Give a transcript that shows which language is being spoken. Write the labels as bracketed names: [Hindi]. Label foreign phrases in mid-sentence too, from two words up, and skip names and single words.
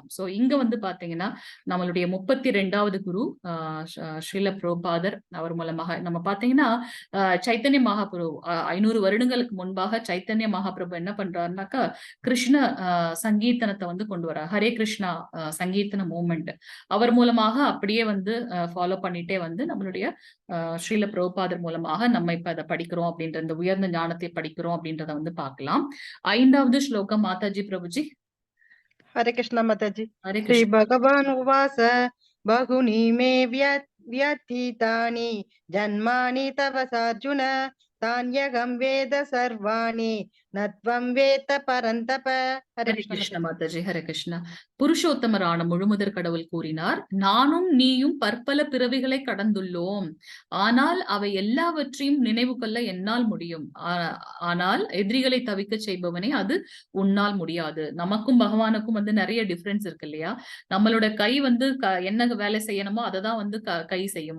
[Tamil] சோ இங்க வந்து பாத்தீங்கன்னா நம்மளுடைய 32வது குரு ஸ்ரீல பிரபுபாதர், அவர் மூலமாக நம்ம பாத்தீங்கன்னா சைத்தன்ய மகாபிரபு 500 வருடங்களுக்கு முன்பாக சைத்தன்ய மகாபிரபு என்ன பண்றாருனாக்கா கிருஷ்ண சங்கீர்த்தனத்தை வந்து கொண்டு வர, ஹரே கிருஷ்ணா சங்கீர்த்தன மூவ்மெண்ட், அவர் மூலமாக அப்படியே வந்து ஃபாலோ பண்ணிட்டே வந்து நம்மளுடைய ஸ்ரீல பிரபுபாதர் மூலமாக நம்ம இப்ப அதை படிக்கிறோம் அப்படின்ற இந்த உயர்ந்த ஞானத்தை படிக்கிறோம் அப்படின்றத வந்து பார்க்கலாம். 5வது ஸ்லோகம் மாதாஜி பிரபுஜி. [Hindi] हरे कृष्ण माताजी. हरे श्री कृष्ण. [Sanskrit] भगवान उवास बहुनी मे व्यतीतानि जन्मानि तव सार्जुन तान्यहं वेद सर्वाणि न त्वं वेत्त परन्तप. [Tamil] ஹரே கிருஷ்ண மாதாஜி. ஹரே கிருஷ்ணா. புருஷோத்தமரான முழுமுதற் கடவுள் கூறினார், நானும் நீயும் பற்பல பிறவிகளை கடந்துள்ளோம், ஆனால் அவை எல்லாவற்றையும் நினைவு கொள்ள என்னால் முடியும். ஆனால் எதிரிகளை தவிக்க செய்பவனே அது உன்னால் முடியாது. நமக்கும் பகவானுக்கும் வந்து நிறைய டிஃபரன்ஸ் இருக்கு இல்லையா. நம்மளோட கை வந்து என்ன வேலை செய்யணுமோ அதை தான் வந்து கை செய்யும்.